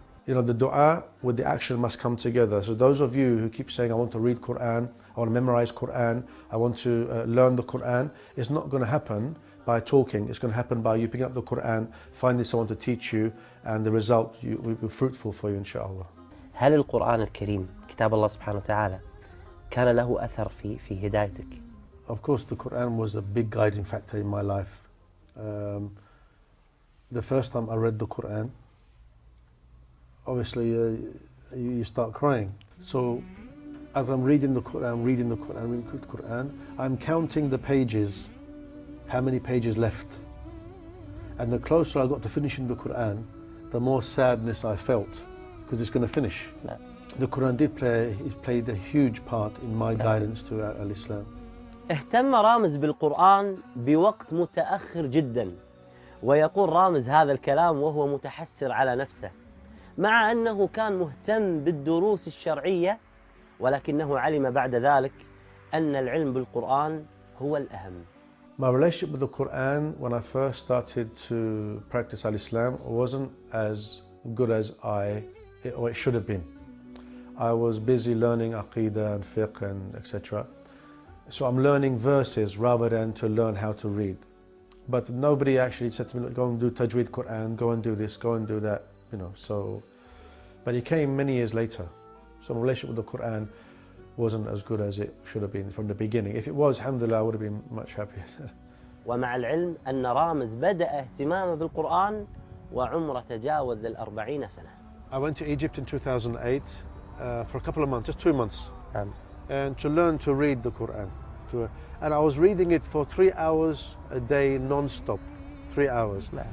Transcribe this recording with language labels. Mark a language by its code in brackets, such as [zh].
[en] You know, the dua with the action must come together. So those of you who keep saying, I want to read Quran, I want to memorize Quran, I want to learn the Quran, it's not going to happen by talking. It's going to happen by you picking up the Quran, finding someone to teach you, and the result will be fruitful for you, inshallah. [ar] هل القرآن الكريم كتاب الله سبحانه وتعالى كان له أثر في هدايتك؟ [en] Of course, the Quran was a big guiding factor in my life. The first time I read the Quran, obviously you start crying. So as I'm reading the Quran, I'm counting the pages, how many pages left. And the closer I got to finishing the Quran, the more sadness I felt, because it's going to finish. No. The Quran played a huge part in my guidance to al-Islam. [ar] اهتم رامز بالقرآن بوقت متأخر جدا، ويقول رامز هذا الكلام وهو متحسر على نفسه، مع أنه كان مهتم بالدروس الشرعية، ولكنه علم بعد ذلك أن العلم بالقرآن هو الأهم. [en] My relationship with the Quran when I first started to practice al-Islam wasn't as good as it should have been. I was busy learning Aqidah and Fiqh and etc. So I'm learning verses rather than to learn how to read. But nobody actually said to me, go and do Tajweed Quran, go and do this, go and do that, you know. So, but it came many years later. So my relationship with the Quran wasn't as good as it should have been from the beginning. If it was, alhamdulillah, I would have been much happier. [ar] ومع العلم أن رامز بدأ اهتمامه بالقرآن وعمره تجاوز 40 سنة. [en] I went to Egypt in 2008 for a couple of months, just 2 months, and to learn to read the Quran. And I was reading it for 3 hours a day non-stop, 3 hours.